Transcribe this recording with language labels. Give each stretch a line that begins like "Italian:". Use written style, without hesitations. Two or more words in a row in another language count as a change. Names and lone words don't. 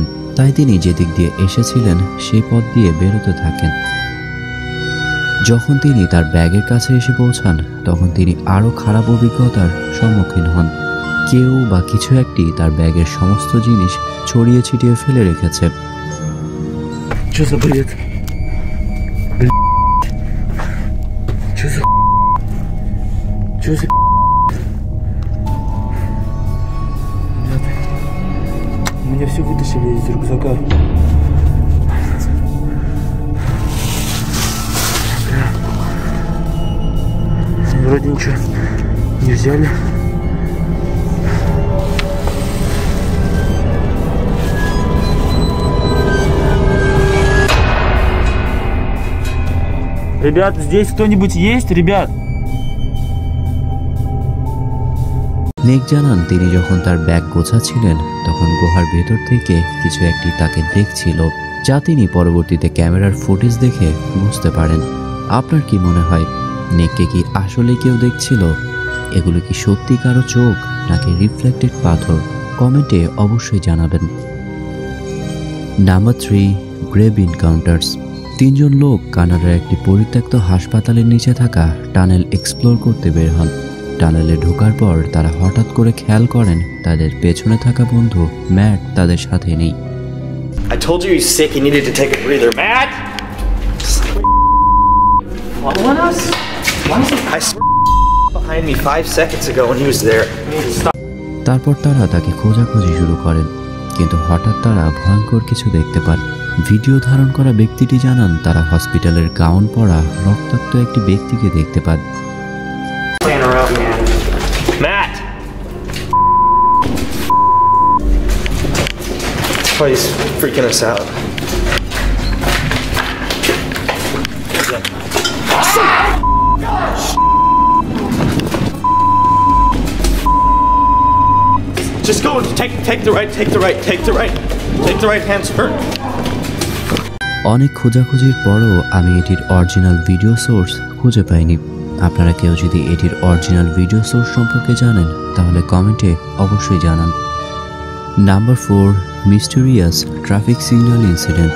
Bangla: তাই তিনি যেদিক দিয়ে এসেছিলেন সেই পথ দিয়ে বেরোতে থাকেন। যখন তিনি তার ব্যাগের কাছে এসে পৌঁছান, তখন তিনি আরও খারাপ অভিজ্ঞতার সম্মুখীন হন। কেউ বা কিছু একটি তার ব্যাগের সমস্ত জিনিস ছড়িয়ে ছিটিয়ে ফেলে রেখেছে।
Russian: Меня все вытащили из рюкзака. Вроде ничего не взяли. Ребят, здесь кто-нибудь есть, ребят?
Bangla: নেক জানান তিনি যখন তার ব্যাগ গোছাচ্ছিলেন তখন গুহার ভেতর থেকে কিছু একটি তাকে দেখছিল, যা তিনি পরবর্তীতে ক্যামেরার ফুটেজ দেখে বুঝতে পারেন। আপনার কি মনে হয়, নেককে কি আসলে কেউ দেখছিল? এগুলো কি সত্যি কারো চোখ নাকি রিফ্লেক্টেড পাথর? কমেন্টে অবশ্যই জানাবেন। নাম্বার 3, গ্রেভ ইনকাউন্টার্স। 3 জন লোক কানাডার একটি পরিত্যক্ত হাসপাতালের নিচে থাকা টানেল এক্সপ্লোর করতে বের হন। টানেলে ঢোকার পর তারা হঠাৎ করে খেয়াল করেন তাদের পেছনে থাকা বন্ধু ম্যাট তাদের সাথে নেই।
English: I told you he's sick, he needed to take a breather. Matt! Following us? I behind me 5 seconds ago when he was there.
Bangla: তারপর তারা তাকে খোঁজাখুঁজি শুরু করেন, কিন্তু হঠাৎ তারা ভয়ঙ্কর কিছু দেখতে পান। ভিডিও ধারণ করা ব্যক্তিটি জানান তারা
English: hospital-er gown
Bangla: পরা রক্তাক্ত একটি ব্যক্তিকে দেখতে পান। Matt! Oh, he's freaking us out. Just go, take the right, take the right, take the right. Take the right hand turn. অনেক খোঁজাখুঁজির পরও আমি এটির
English: original video source
Bangla: খুঁজে পাইনি। আপনারা কেউ যদি এটির
English: original video source
Bangla: সম্পর্কে জানেন তাহলে কমেন্টে অবশ্যই জানান। নাম্বার 4, মিস্টেরিয়াস ট্রাফিক সিগন্যাল ইনসিডেন্ট।